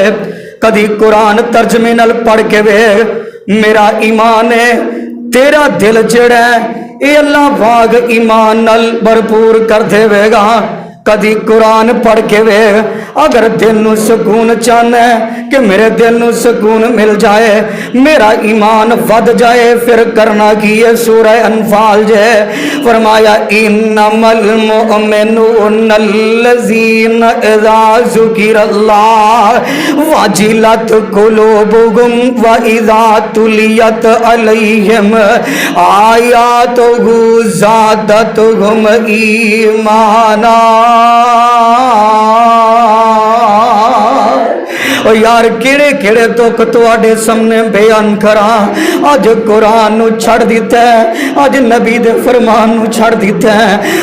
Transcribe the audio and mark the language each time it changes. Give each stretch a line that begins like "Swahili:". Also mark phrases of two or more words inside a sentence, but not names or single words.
Punjabi: کدی قرآن ترجمے نال پڑھ کے ویکھ، میرا ایمان ہے تیرا دل جڑا ہے اے اللہ پاک ایمان نال بھرپور کر دیویگا. کدی قرآن پڑھ کے وے، اگر دل نوں سکون چاہنا ہے کہ میرے دل نوں سکون مل جائے، میرا ایمان ودھ جائے، پھر کرنا کی ہے. سورہ انفال جے فرمایا
Arabic: إنما المؤمنون الذين إذا ذكر الله وجلت قلوبهم وإذا تليت عليهم آياته زادتهم إيمانا.
Punjabi: او یار کڑے کڑے دکھ تہاڈے سامنے بیان کرا. اج قرآن نوں چھڈ دتا ہے، اج نبی دے فرمان نوں چھڈ دتا ہے.